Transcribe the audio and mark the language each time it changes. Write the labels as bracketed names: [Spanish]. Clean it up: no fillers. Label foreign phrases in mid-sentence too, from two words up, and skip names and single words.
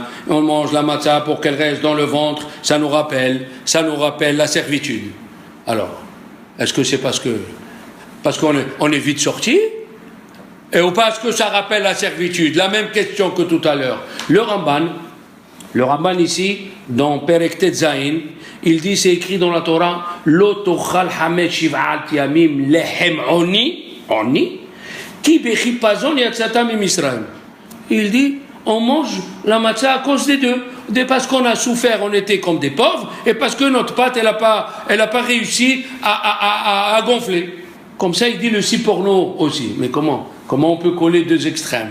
[French] On mange la matzah pour qu'elle reste dans le ventre. Ça nous rappelle la servitude. Alors, est-ce que c'est parce qu'on est vite sorti? Ou parce que ça rappelle la servitude? La même question que tout à l'heure. Le Ramban ici, dans Perek Tetzain, il dit, c'est écrit dans la Torah, [Hebrew] לא תאכל חמץ שבעת ימים לחם עוני, כי בחפזון יצאת ממצרים. [French] Il dit, on mange la matzah à cause des deux. Parce qu'on a souffert, on était comme des pauvres, et parce que notre pâte, elle n'a pas réussi à gonfler. Comme ça, il dit le siporno aussi. Mais comment on peut coller 2 extrêmes?